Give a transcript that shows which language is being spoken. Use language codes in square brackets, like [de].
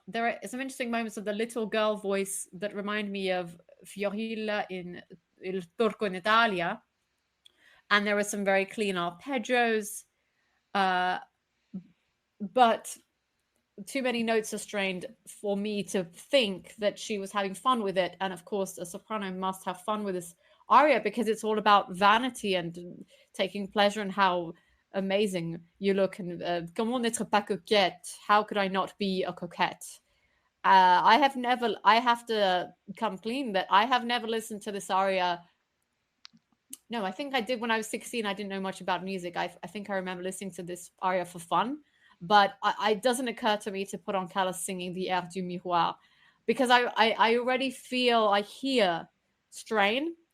[en] There are some interesting moments of the little girl voice that remind me of Fiorilla in Il Turco in Italia, and there are some very clean arpeggios, uh, but too many notes are strained for me to think that she was having fun with it. And of course, a soprano must have fun with this aria because it's all about vanity and taking pleasure in how amazing you look. [fr] And comment n'être pas coquette? [en] How could I not be a coquette? I have to come clean that I have never listened to this aria. No, I think I did when I was 16. I didn't know much about music. I think I remember listening to this aria for fun, but it doesn't occur to me to put on Callas singing the Air du Miroir because I already feel, I hear strain.